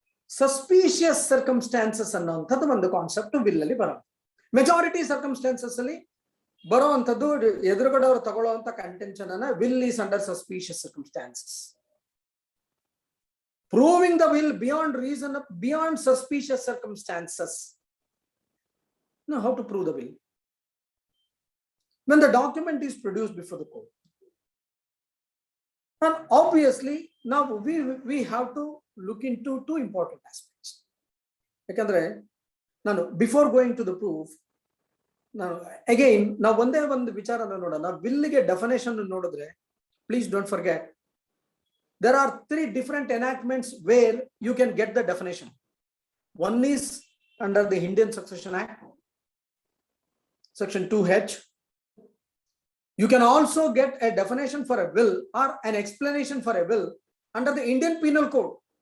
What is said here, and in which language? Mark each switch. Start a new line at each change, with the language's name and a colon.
Kannada: Suspicious circumstances ಅನ್ನೋಂಥದ್ದು ಒಂದು concept will ಅಲ್ಲಿ ಬರೋದು. ಮೆಜಾರಿಟಿ ಸರ್ಕಮ್ಸ್ಟಾನ್ಸಸ್ ಅಲ್ಲಿ ಬರುವಂತದ್ದು ಎದುರುಗಡೆ ಅವರು ತಗೊಳ್ಳುವಂತ ಕಂಟೆನ್ಷನ್ ಅನ್ನ
English: Will is under suspicious circumstances. Proving the will beyond reason, beyond suspicious circumstances. Now, how to prove the will? When the document is produced before the court, And obviously now we have to look into two important aspects.
Kannada: ಯಾಕಂದ್ರೆ ನಾನು
English: before going to the proof
Kannada: ನಾನು again ನಾವು ಒಂದೇ ಒಂದು ವಿಚಾರನ ನೋಡೋಣ. ವಿಲ್ಗೆ definition ನೋಡಿದ್ರೆ
English: Please don't forget there are three different enactments where you can get the definition. One is under the Indian Succession Act, section 2H. You can also get a definition for a will or an explanation for a will under the Indian Penal Code.